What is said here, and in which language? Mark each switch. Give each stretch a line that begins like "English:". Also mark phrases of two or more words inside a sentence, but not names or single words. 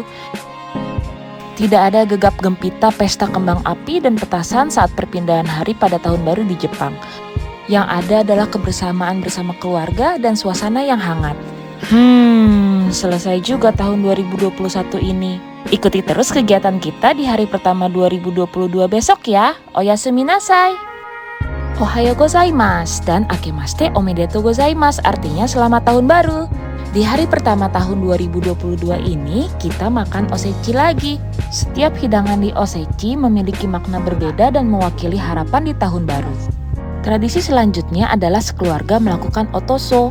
Indonesian: Tidak ada gegap gempita pesta kembang api dan petasan saat perpindahan hari pada tahun baru di Jepang. Yang ada adalah kebersamaan bersama keluarga dan suasana yang hangat. Selesai juga tahun 2021 ini. Ikuti terus kegiatan kita di hari pertama 2022 besok ya.
Japanese: おやすみなさい. おはようございます dan あけましておめでとうございます,
Indonesian: artinya selamat tahun baru. Di hari pertama tahun 2022 ini, kita makan osechi lagi. Setiap hidangan di osechi memiliki makna berbeda dan mewakili harapan di tahun baru. Tradisi selanjutnya adalah sekeluarga melakukan otoso.